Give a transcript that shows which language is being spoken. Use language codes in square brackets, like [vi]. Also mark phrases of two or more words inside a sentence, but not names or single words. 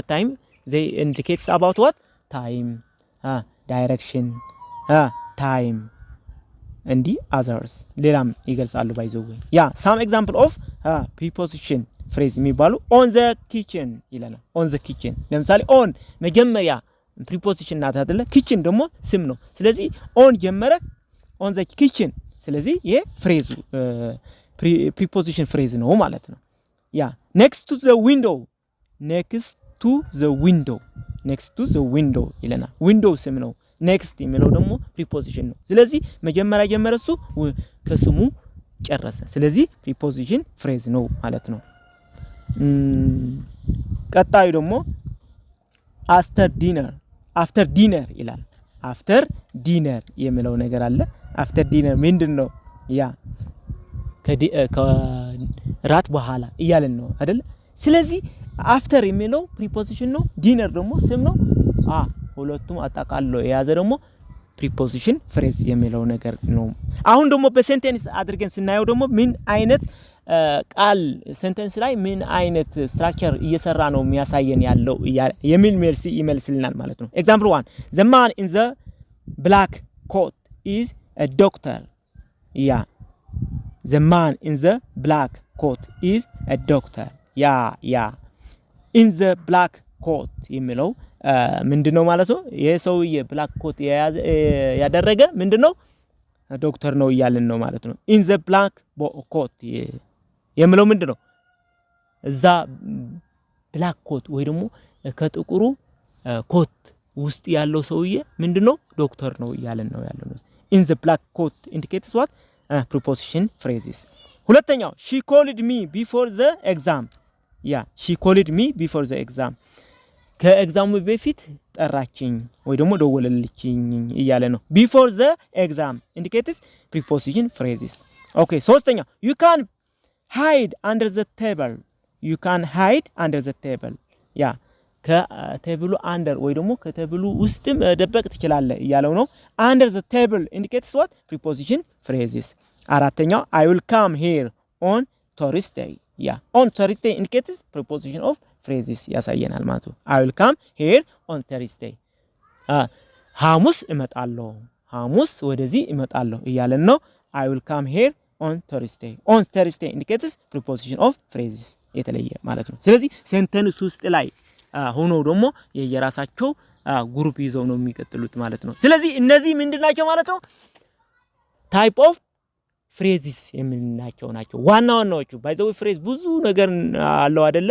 [en] time they indicates about what time direction time and the others [am] ሌላም ይገልጻሉ ባይዘው [en] some example of preposition phrase [am] የሚባሉ [en] on the kitchen [am] ይለናል [en] on the kitchen [am] ለምሳሌ on መጀመሪያ preposition ናት አይደለ kitchen ደግሞ ስም ነው ስለዚህ on ጀመረ [en] on the kitchen [am] ስለዚህ ይሄ ፍሬዙ [en] preposition phrase [am] ነው ማለት ነው [en] next to the [am] window ይለናል window ስም ነው next የሚለው ደግሞ preposition ነው ስለዚህ መጀመሪያ ጀመረሱ ከስሙ ጨረሰ ስለዚህ [en] preposition phrase [am] ነው ማለት ነው ቀጣዩ ደግሞ [en] after dinner [am] ይላል [en] after dinner [am] የሚለው ነገር አለ [en] after dinner [am] ምንድነው ከራት በኋላ ይያለን ነው አይደል ስለዚህ after የሚለው preposition ነው dinner ደግሞ ስም ነው ሁለቱም አጣቃሎ የያዘ ደግሞ [en] preposition phrase [am] የሚለው ነገር ነው አሁን ደግሞ በሴንቴንስ አድርገን ስናየው ደግሞ ምን አይነት ቃል ሴንቴንስ ላይ ምን አይነት ስትራክቸር እየሰራ ነው የሚያሳየን ያለው የሚል መልስ ይመልስልናል ማለት ነው [en] example 1 the man in the black coat is a doctor the man in the black coat is a doctor in the black coat [am] የሚለው ምንድነው ማለት ነው የሰውዬ [en] black coat [am] ያደረገ ምንድነው ዶክተር ነው ይያልን ነው ማለት ነው [en] in the black coat [am] የሚለው ምንድነው እዛ [en] black coat [am] ወይ ደግሞ ከጥቁሩ ኮት ውስጥ ያለው ሰውዬ ምንድነው ዶክተር ነው ይያልን ነው ያለው [en] in the black coat indicates what preposition phrases [am] ሁለተኛው [en] she called me before the exam she called me before the exam [am] ከኤግዛሙ በፊት ጠራችኝ ወይ ደግሞ ደወለልችኝ ይያለ ነው [en] before the exam indicates preposition phrases okay [am] ሶስተኛው [en] you can hide under the table [am] ከቴብሉ አንደር ወይ ደግሞ ከቴብሉ ውስጥም ደበቅ ትችላለህ እያለው ነው። [en] under the table indicates what preposition phrases። [am] አራተኛው [en] I will come here on [am] Thursday። ያ [en] on Thursday indicates preposition of phrases [am] ያሳየናል ማለት ነው። [en] I will come here on Thursday [am] ሐሙስ እመጣለሁ ሐሙስ ወደዚህ እመጣለሁ እያለን ነው። [en] I will come here on Thursday indicates preposition of phrases [am] የተለየ ማለት ነው። ስለዚህ ሴንተንስ ውስጥ ላይ ሆኖ ደግሞ የየራሳቸው ግሩፕ ይዘው ነው የሚቀጥሉት ማለት ነው። ስለዚህ እነዚህ ምንድናቸው ማለት ነው? [en] type of phrases [am] የምንላቸው ናቸው። ዋና ዋናዎቹ ባይዘው ፍሬዝ ብዙ ነገር አለው አይደለ?